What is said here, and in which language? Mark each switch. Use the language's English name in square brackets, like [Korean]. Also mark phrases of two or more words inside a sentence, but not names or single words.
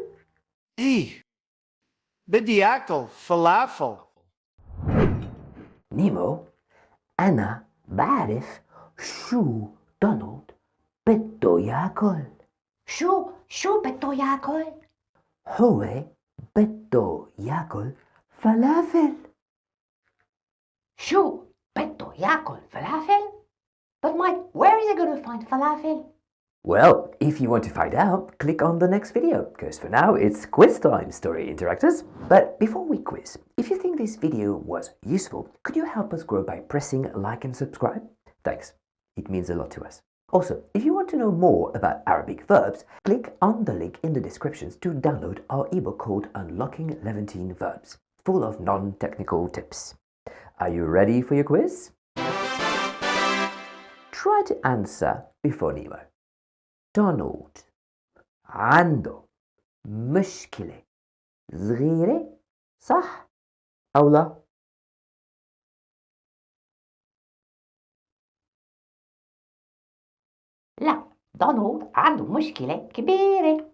[Arabic] إيه، بدي آكل فلافل. نيمو, أنا بعرف شو دونالد بده ياكل. شو بده ياكل؟ هو بده بده ياكل فلافل. شو بده ياكل, falafel? [English] But Mike, where is he going to find falafel? Well, if you want to find out, click on the next video, because for now it's quiz time, story interactors. But before we quiz, if you think this video was useful, could you help us grow by pressing like and subscribe? Thanks, it means a lot to us. Also, if you want to know more about Arabic verbs, click on the link in the descriptions to download our ebook called Unlocking Levantine Verbs, full of non-technical tips. Are you ready for your quiz? Try to answer before Nemo. [Arabic] Donald عنده مشكلة صغيرة صح أو لا؟ لا، دونالد عنده مشكلة كبيرة.